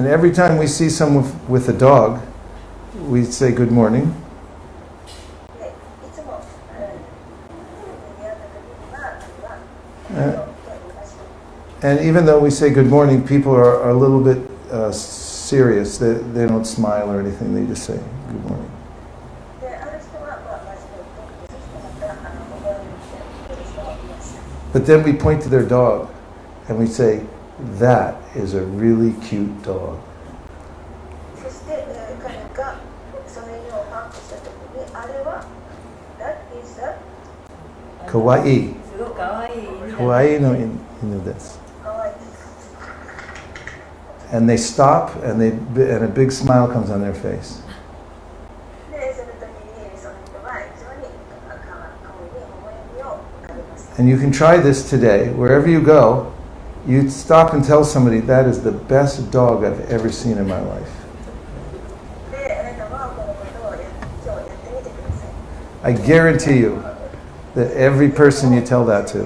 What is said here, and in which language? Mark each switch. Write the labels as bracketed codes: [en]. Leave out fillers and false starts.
[en] And every time we see someone with a dog, we say good morning. [ja] でいつも出会った時には、 [en] And even though we say good morning, people are a little bit serious. They don't smile or anything. They just say good morning. [ja] である人は真面目にとって、そしてまた微笑みしてくる人もいました。 [en] But then we point to their dog and we say, that is a really cute dog. [ja] そして彼がその犬をパンプした時に、あれは [en] That is a [ja] Kawaii. すごく可愛い犬だ。 Kawaii no inu desu. かわいい。 [en] And they stop and a big smile comes on their face. [ja] でその時にその人は非常に顔に微笑みを浮かべます。 [en] And you can try this today. Wherever you go, you stop and tell somebody, that is the best dog I've ever seen in my life. [ja] であなたはこのことを今日やってみてください。 [en] I guarantee you that every person you tell that to,